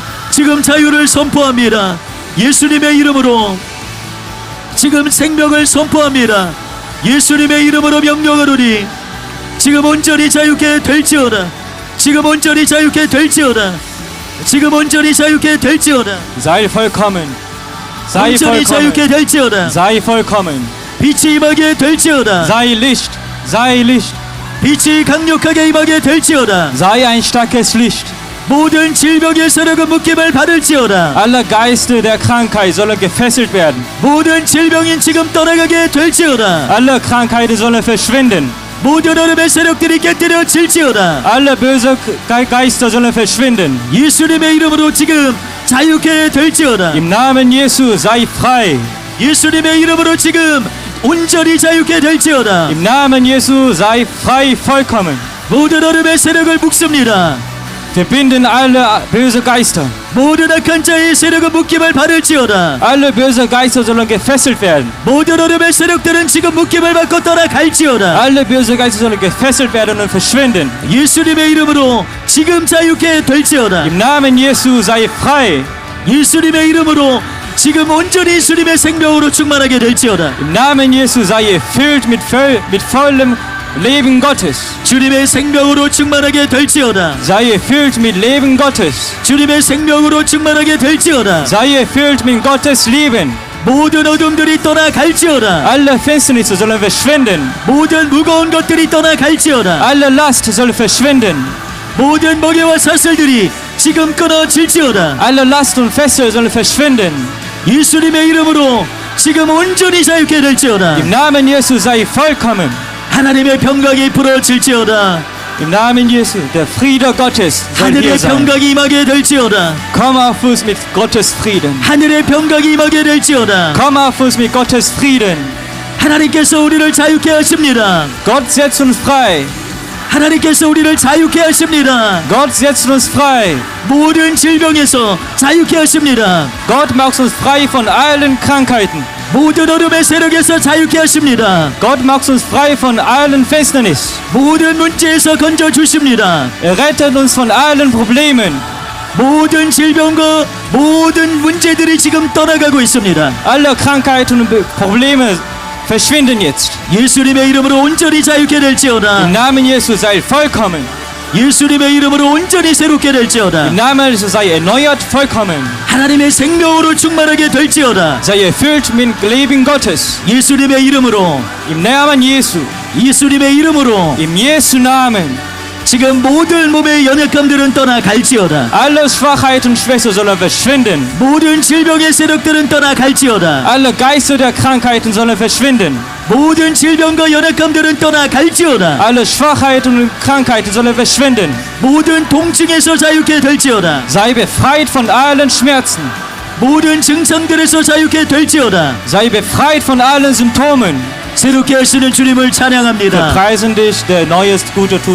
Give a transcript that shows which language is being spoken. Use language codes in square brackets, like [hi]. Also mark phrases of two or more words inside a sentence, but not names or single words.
[ko] 지금 자유를 선포합니다. 예수님의 이름으로 지금 생명을 선포합니다. 예수님의 이름으로 명령하노니 지금 온전히 자유케 될지어다. 지금 온전히 자유케 될지어다. 지금 온전히 자유케 될지어다. [de] Sei vollkommen. Sei [ko] 온전히 자유케 [de] vollkommen. [ko] 될지어다. [de] Sei vollkommen. [ko] 빛이 임하게 될지어다. [de] Sei Licht. Sei Licht. [ko] 빛이 강력하게 임하게 될지어다. [de] Sei ein starkes Licht. [ko] 모든 질병의 세력은 묶임을 받을지어다. [de] Alle Geister der Krankheit sollen gefesselt werden. [ko] 모든 질병인 지금 떠나가게 될지어다. [de] Alle Krankheiten sollen verschwinden. [ko] 모든 어둠의 세력들이 깨뜨려질지어다. [de] Alle böse Geister sollen verschwinden. [ko] 예수님의 이름으로 지금 자유케 될지어다. [de] Im Namen Jesu sei frei. [ko] 예수님의 이름으로 지금 온전히 자유케 될지어다. [de] Im Namen Jesu sei frei vollkommen. [ko] 모든 어둠의 세력을 묶습니다. [de] Verbinden alle böse Geister. [ko] 모든 악한 자의 세력은 묶임을 받을지어다. [de] Alle böse Geister sollen gefesselt werden. [ko] 모든 어둠의 세력들은 지금 묶임을 받고 떠나갈지어다. [de] Alle böse Geister sollen gefesselt werden und verschwinden. [ko] 예수님의 이름으로 지금 자유케 될지어다. [de] Im Namen Jesu sei frei. [ko] 예수님의 이름으로 지금 온전히 주님의 생명으로 충만하게 될지어다. [de] Im Namen Jesu sei ihr erfüllt mit vollem Leben Gottes. [ko] 주님의 생명으로 충만하게 될지어다. [de] Sei ihr erfüllt mit Leben Gottes. [ko] 주님의 생명으로 충만하게 될지어다. [de] Sei ihr erfüllt mit Gottes Leben. [ko] 모든 어둠들이 떠나갈지어다. [de] Alle Finsternisse sollen verschwinden. [ko] 모든 무거운 것들이 떠나갈지어다. [de] Alle Last soll verschwinden. [ko] 모든 멍에와 사슬들이 지금 끊어질지어다. [de] Alle Last und Fessel sollen verschwinden. [ko] 예수님의 이름으로 지금 온전히 자유케 될지어다. [de] Im Namen Jesu sei vollkommen. [ko] 하나님의 평강이 불어질지어다. [de] Im Namen Jesu, der Friede Gottes soll hier [ko] 하늘의 [de] sein. [ko] 평강이 임하게 될지어다. [de] Komm auf uns mit Gottes Frieden. [ko] 하늘의 평강이 임하게 될지어다. [de] Komm auf uns mit Gottes Frieden. [ko] 하나님께서 우리를 자유케 하십니다. [de] Gott setzt uns frei. [ko] 하나님께서 우리를 자유케 하십니다. [de] Gott setzt uns frei. [ko] 모든 질병에서 자유케 하십니다. [de] Gott macht uns frei von allen Krankheiten. [ko] 모든 어둠의 세력에서 자유케 하십니다. [de] Gott macht uns frei von allen Finsternis. [ko] 모든 문제에서 건져 주십니다. [de] Rettet uns von allen Problemen. [ko] 모든 질병과 모든 문제들이 지금 떠나가고 있습니다. [de] Alle Krankheiten und Probleme verschwinden jetzt. [ko] 예수님의 이름으로 온전히 자유케 [de] Im [ko] 될지어다. [de] Namen Jesu sei vollkommen. [ko] 예수님의 이름으로 온전히 새롭게 될지어다. [de] Im Namen Jesu sei erneuert vollkommen. [ko] 하나님의 생명으로 충만하게 될지어다. [de] Sei erfüllt mit Leben Gottes. [ko] 예수님의 이름으로, [de] Im Namen Jesu. [ko] 예수님의 이름으로 [de] Im Jesu Namen. [ko] 지금 모든 몸의 연약함들은 떠나갈지어다. [de] Alle Schwachheiten und Schwäche sollen verschwinden. [ko] 모든 질병의 세력들은 떠나갈지어다. [de] Alle Geister der Krankheiten sollen verschwinden. [ko] 모든 질병과 연약함들은 떠나갈지어다. [de] Alle Schwachheiten und Krankheiten sollen verschwinden. [ko] 모든 통증에서 자유케 될지어다. [de] Sei befreit von allen Schmerzen. [ko] 모든 증상들에서 자유케 될지어다. [de] Sei befreit von allen Symptomen. [ko] 새롭게 하시는 주님을 [de] Wir [ko] 찬양합니다. [de] preisen dich, der Neues Gute tut.